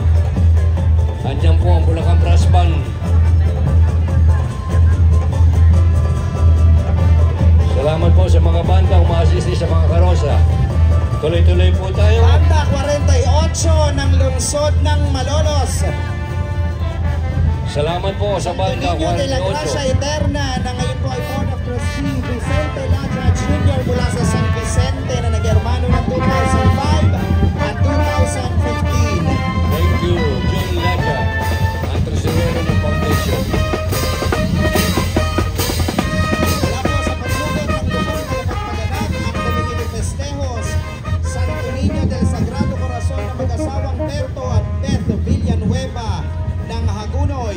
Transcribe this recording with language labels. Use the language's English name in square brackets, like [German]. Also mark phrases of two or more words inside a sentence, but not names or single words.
[Filipino] Andiyan po ang Bulacan Brass Band. Salamat po sa mga bandang umaasisi sa mga karosa. Tuloy-tuloy po tayo. Banda 48 ng lungsod ng Malolos. Salamat po sa banda Niño de la Gracia 48. Eterna na ngayon po ay [English] Board of Trustee [Filipino] Vicente Laja Jr. mula sa San Vicente na nag-hermano ng 2005 at 2015. [English] Thank you, [Filipino] John Laga, ang tresurero ng foundation. Wala po sa paglugod ng lupon na pagpaganap ang Committee de Festejos Santo Niño del Sagrado Corazon na mag-asawang Berto at Beth Villanueva ng Hagunoy.